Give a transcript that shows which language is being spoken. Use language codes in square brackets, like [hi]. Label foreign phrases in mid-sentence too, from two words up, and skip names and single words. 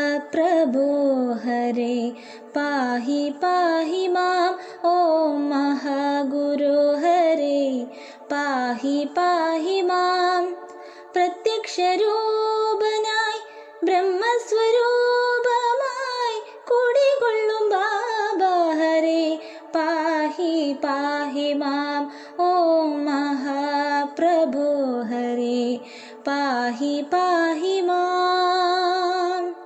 [sa] महाप्रभो हरे पाहि पाहि माम् ॐ महागुरो हरे पाहि पाहि माम् [ml] പ്രത്യക്ഷരൂപനായി ബ്രഹ്മസ്വരൂപമായി കുടികൊള്ളും ബാബ [sa] ഹരേ പാഹി പാഹി മാം ഓം മഹാപ്രഭോ ഹരേ പാഹി പാഹി മാം.